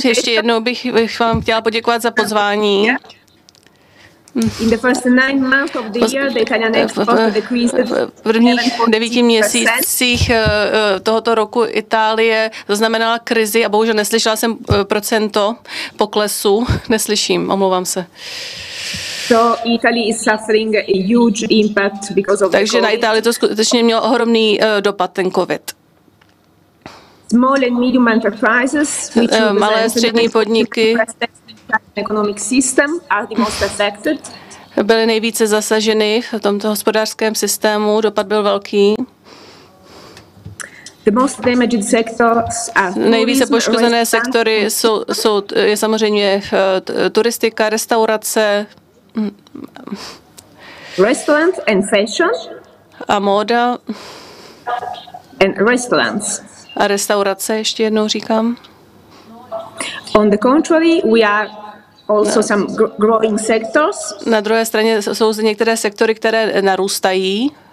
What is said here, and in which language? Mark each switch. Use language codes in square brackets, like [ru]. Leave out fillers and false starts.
[cs] Ještě jednou bych vám chtěla poděkovat za pozvání. [en] In the first 9 months of the year, the Italian export decreased. [cs] V prvních 9 měsících tohoto roku Itálie zaznamenala krizi a bohužel neslyšela jsem procento poklesu. Neslyším, omlouvám se. [en] So Italy is suffering a huge impact because of [cs] takže na Itálii to skutečně mělo ohromný dopad, ten COVID. [en] Small and medium enterprises, [cs] malé a střední podniky [en] economic system are the most affected. [cs] Byly nejvíce zasaženy v tomto hospodářském systému, dopad byl velký. [en] The most damaged sectors are [cs] nejvíce poškozené sektory jsou samozřejmě turistika, restaurace, [en] restaurant and fashion [cs] a móda [en] and restaurants. [cs] A restaurace, ještě jednou říkám. [en] On the contrary, we are also some growing sectors. [cs] Na druhé straně jsou zde některé sektory, které narůstají,